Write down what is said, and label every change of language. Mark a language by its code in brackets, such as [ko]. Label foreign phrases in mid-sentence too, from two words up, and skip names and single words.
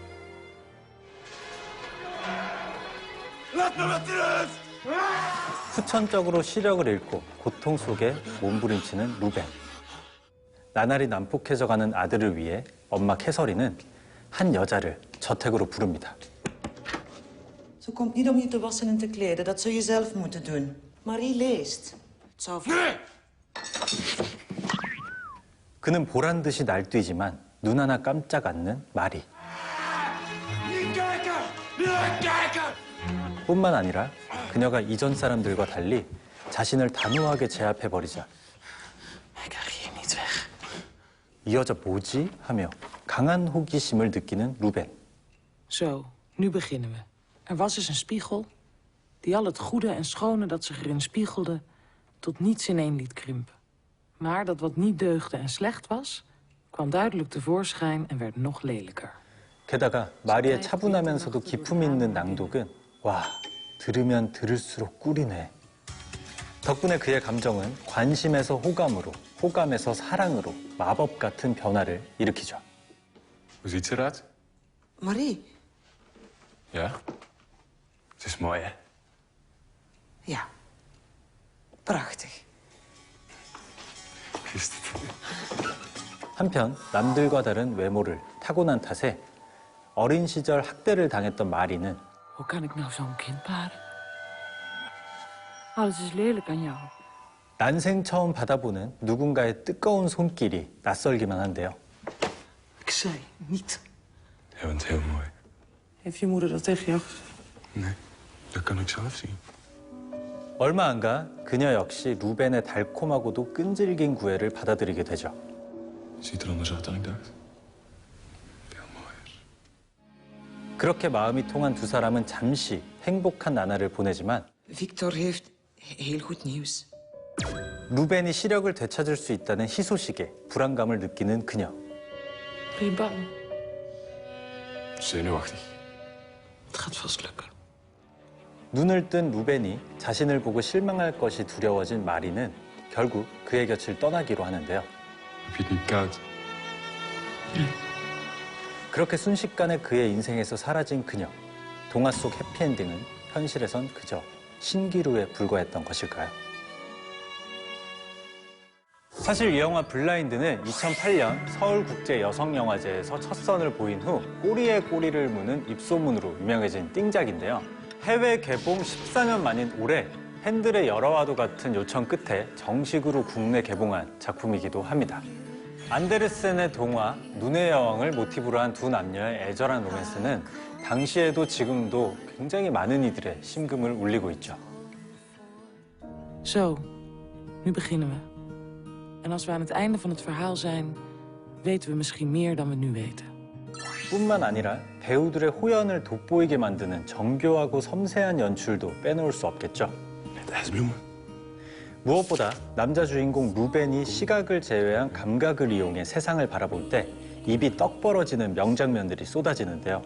[ko] 후천적으로 시력을 잃고 고통 속에 몸부림치는 루벤. 나날이 난폭해져가는 아들을 위해 엄마 캐서린은 한 여자를 저택으로 부릅니다. [nl] Ze komt niet om je te wassen en te kleden. Dat zul je zelf moeten doen. Marie leest. Het zou... [ko] 그는 보란 듯이 날뛰지만 눈 하나 깜짝 않는 마리. 뿐만 아니라 그녀가 이전 사람들과 달리 자신을 단호하게 제압해버리자 이 여자 뭐지? 하며 강한 호기심을 느끼는 루벤. [nl] Zo, nu beginnen we. Er was eens een spiegel die al het goede en schone dat zich erin spiegelde tot niets ineen liet krimpen. Maar dat wat niet deugde en slecht was, kwam duidelijk tevoorschijn en werd nog lelijker. [ko] 게다가 마리의 차분하면서도 기품 있는 낭독은 와, 들으면 들을수록 꿀이네. 덕분에 그의 감정은 관심에서 호감으로, 호감에서 사랑으로 마법 같은 변화를 일으키죠. [nl] Hoe ziet ze eruit? Marie? Ja? Ze is mooi, hè? Ja. Prachtig. Wist het. [ko] 한편 남들과 다른 외모를 타고난 탓에 어린 시절 학대를 당했던 마리는 [nl] Hoe kan ik nou zo'n kind baren? Alles is lelijk aan jou. [ko] 난생 처음 받아보는 누군가의 뜨거운 손길이 낯설기만 한데요. [nl] Ik zei niet. Je bent heel mooi. Heeft je moeder dat tegen jou gezegd? Nee, dat kan ik zelf zien. [ko] 얼마 안 가 그녀 역시 루벤의 달콤하고도 끈질긴 구애를 받아들이게 되죠. [nl] Ziet er anders uit dan ik dacht. Veel mooier. [ko] 그렇게 마음이 통한 두 사람은 잠시 행복한 나날을 보내지만 [nl] Victor heeft heel goed nieuws. [ko] 루벤이 시력을 되찾을 수 있다는 희소식에 불안감을 느끼는 그녀. [nl] Ben je bang? Zenuwachtig. Het gaat vast lukken. [ko] 눈을 뜬 루벤이 자신을 보고 실망할 것이 두려워진 마리는 결국 그의 곁을 떠나기로 하는데요. [nl] Heb je het niet koud? [ko] 그렇게 순식간에 그의 인생에서 사라진 그녀. 동화 속 해피엔딩은 현실에선 그저 신기루에 불과했던 것일까요? 사실 이 영화 블라인드는 2008년 서울국제여성영화제에서 첫 선을 보인 후 꼬리에 꼬리를 무는 입소문으로 유명해진 띵작인데요. 해외 개봉 14년 만인 올해 팬들의 열화와도 같은 요청 끝에 정식으로 국내 개봉한 작품이기도 합니다. 안데르센의 동화 눈의 여왕을 모티브로 한 두 남녀의 애절한 로맨스는 당시에도 지금도 굉장히 많은 이들의 심금을 울리고 있죠. [nl] Zo, nu beginnen we. En als we aan het einde van het verhaal zijn, weten we misschien meer dan we nu weten. [ko] 뿐만 아니라 배우들의 호연을 돋보이게 만드는 정교하고 섬세한 연출도 빼놓을 수 없겠죠. [nl] Met ijsbloemen. [ko] 무엇보다 남자 주인공 루벤이 시각을 제외한 감각을 이용해 세상을 바라볼 때 입이 떡 벌어지는 명장면들이 쏟아지는데요.